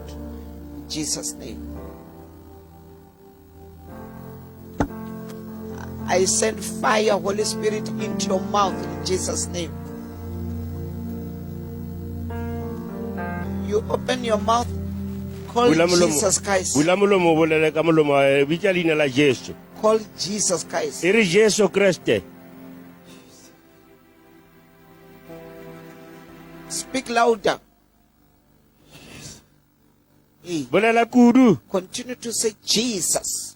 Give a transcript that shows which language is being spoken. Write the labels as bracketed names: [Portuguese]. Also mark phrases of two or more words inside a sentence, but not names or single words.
[English] In Jesus' name. I send fire, Holy Spirit, into your mouth in Jesus' name. You open your mouth, call Jesus Christ. [Northern Sotho] Bula molomo o bolele ka molomo bitša leina la Jesu. [English] Call Jesus Christ. [Northern Sotho] E re Jesu Kriste. [English] Speak louder. [Northern Sotho] Bolela kudu. [English] Continue to say Jesus.